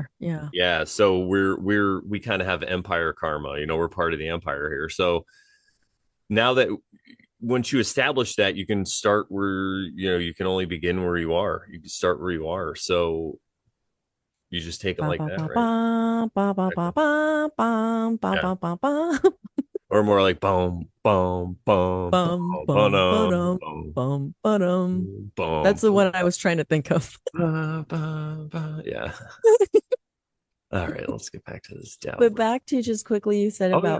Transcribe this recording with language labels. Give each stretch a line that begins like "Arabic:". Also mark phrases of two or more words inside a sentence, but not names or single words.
English: there. Yeah. yeah, so we kind of have empire karma. We're part of the empire here. So now that once you establish that, you can start where you can only begin where you are. You can start where you are. So you just take it Ba like ba that, ba right? ba ba ba ba Exactly. ba ba ba Yeah. ba ba ba Or more like boom, boom, boom, boom, bum bum boom, ba-dum, boom, bum ba-dum. boom, That's the boom, one I was trying to think of. yeah. All right, let's get back to this But Dow. back to just quickly, you said Oh yeah,